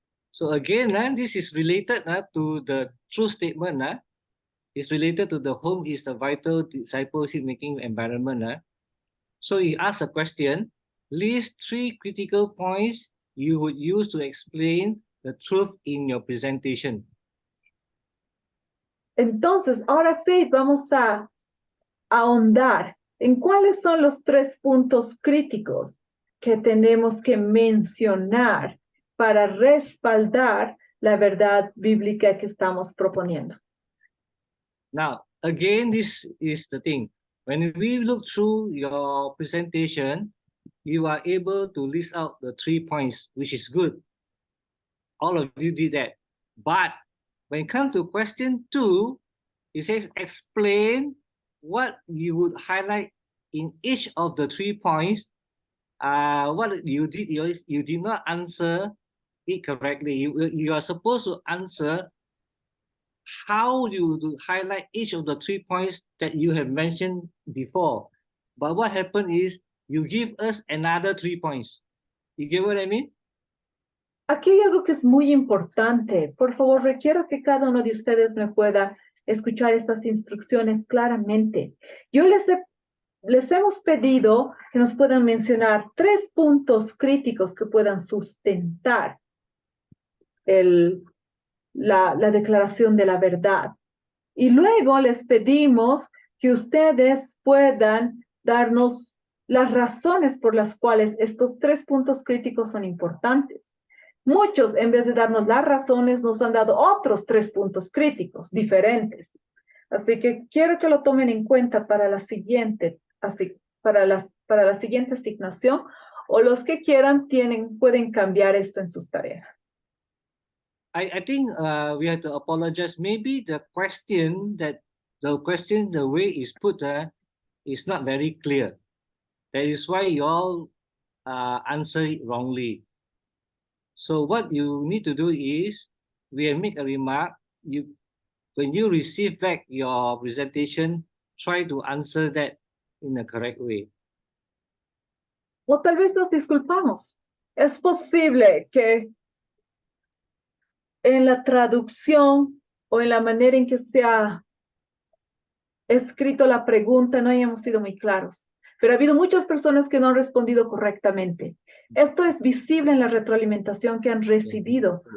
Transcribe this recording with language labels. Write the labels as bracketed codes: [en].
[en] So again, this is related to the truth statement. It's related to the home is the vital discipleship making environment. So he asks a question, list 3 critical points you would use to explain the truth in your presentation. [es] Entonces, ahora sí, vamos a ahondar en cuáles son los 3 puntos críticos que tenemos que mencionar para respaldar la verdad bíblica que estamos proponiendo. [en] Now, again, this is the thing. When we look through your presentation, you are able to list out the 3 points, which is good. all of you did that. But when it comes to question 2, it says explain what you would highlight in each of the 3 points. What you did is you did not answer it correctly. You are supposed to answer how you do highlight each of the 3 points that you have mentioned before. But what happened is you give us another 3 points. You get what I mean? [es] Aquí hay algo que es muy importante. Por favor, requiero que cada uno de ustedes me pueda escuchar estas instrucciones claramente. Yo les hemos pedido que nos puedan mencionar 3 puntos críticos que puedan sustentar la declaración de la verdad. Y luego les pedimos que ustedes puedan darnos las razones por las cuales estos 3 puntos críticos son importantes. Muchos, en vez de darnos las razones, nos han dado otros 3 puntos críticos diferentes. Así que quiero que lo tomen en cuenta para la siguiente, para la siguiente asignación, o los que quieran pueden cambiar esto en sus tareas. [en] I think we have to apologize. Maybe the question, the way it's put is not very clear. That is why you all answer it wrongly. So what you need to do is, we make a remark. When you receive back your presentation, try to answer that in the correct way. [es] O tal vez nos disculpamos. Es posible que en la traducción o en la manera en que se ha escrito la pregunta no hayamos sido muy claros. Pero ha habido muchas personas que no han respondido correctamente. Esto es visible en la retroalimentación que han recibido.